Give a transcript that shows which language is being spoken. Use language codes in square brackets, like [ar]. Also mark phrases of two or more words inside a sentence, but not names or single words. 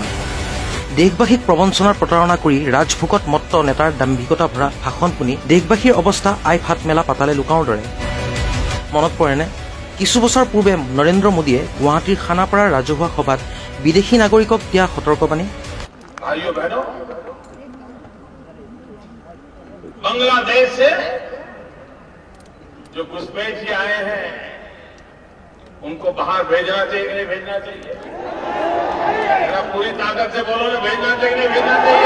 [as] দেশবাসীক প্ৰবঞ্চনাৰ প্ৰতাৰণা কৰি ৰাজভোগত মত্ত নেতাৰ দাম্ভিকতা ভৰা ভাষণ শুনি দেশবাসীৰ অৱস্থা আই ফাট মেলা পাতালে লুকাওৰ দৰে। মনত পৰেনে কিছু বছৰ পূৰ্বে নৰেন্দ্ৰ মোদীয়ে গুৱাহাটীৰ খানাপাৰাৰ ৰাজহুৱা সভাত বিদেশী নাগৰিকক দিয়া সতৰ্কবাণী। [hi] बांग्लादेश से जो घुसपैठी आए हैं उनको बाहर भेजना चाहिए कि नहीं भेजना चाहिए? जरा पूरी ताकत से बोलो ना, भेजना चाहिए कि नहीं भेजना चाहिए?